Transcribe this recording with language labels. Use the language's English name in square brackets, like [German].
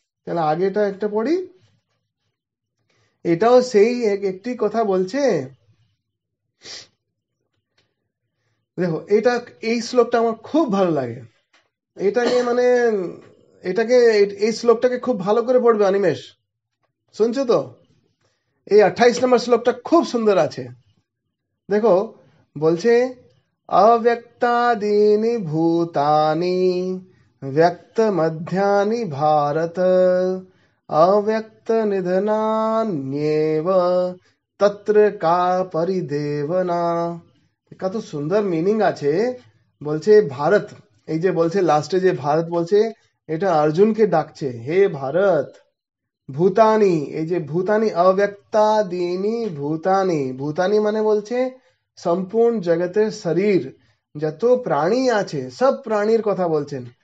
[Bangla] তাহলে আগেটা একটা পড়ি। এটাও সেই একটি কথা বলছে। দেখো এটা, এই শ্লোকটা আমার খুব ভালো লাগে। এটা নিয়ে মানে এটাকে, এই শ্লোকটাকে খুব ভালো করে পড়বে অনিমেষ। শুনছো তো? এই 28 নম্বর শ্লোকটা খুব সুন্দর আছে। দেখো বলছে [Sanskrit] अव्यक्तादीनि भूतानि व्यक्त मध्यानि भारत अव्यक्त निधनान्येव तत्र का परिदेवना। [Bangla] কত সুন্দর মিনিং আছে। বলছে ভারত, এই যে বলছে লাস্টে যে ভারত বলছে, এটা অর্জুনকে ডাকছে, হে ভারত। ভূতানি, এই যে ভূতানি, অব্যক্তাদীনি ভূতানি। ভূতানি মানে বলছে সম্পূর্ণ জগতের শরীর, যত প্রাণী আছে সব প্রাণীর কথা বলছেন।